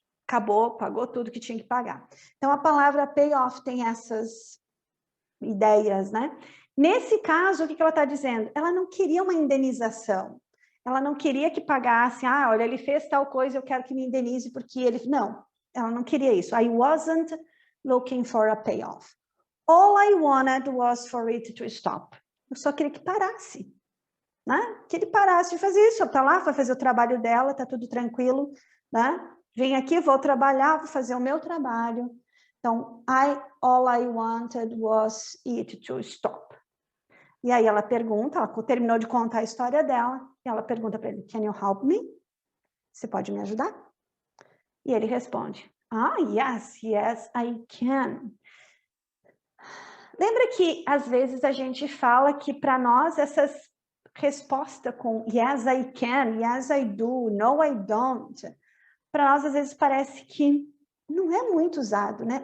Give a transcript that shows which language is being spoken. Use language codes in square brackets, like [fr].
[pt] acabou, pagou tudo que tinha que pagar. Então, a palavra pay off tem essas ideias, né? Nesse caso, o que ela está dizendo? Ela não queria uma indenização. Ela não queria que pagasse, olha, ele fez tal coisa, eu quero que me indenize porque ele... Não, ela não queria isso. [en] I wasn't looking for a payoff. All I wanted was for it to stop. [pt] Eu só queria que parasse, né? Que ele parasse de fazer isso. Tá lá, vai fazer o trabalho dela, tá tudo tranquilo, né? Vem aqui, vou trabalhar, vou fazer o meu trabalho. Então, [en] all I wanted was it to stop. [pt] E aí ela pergunta, ela terminou de contar a história dela, e ela pergunta para ele, [en] can you help me? [pt] Você pode me ajudar? E ele responde, [en] yes, I can. [pt] Lembra que, às vezes, a gente fala que, para nós, essas respostas com [en] yes, I can, yes, I do, no, I don't, [pt] para nós, às vezes, parece que não é muito usado, né?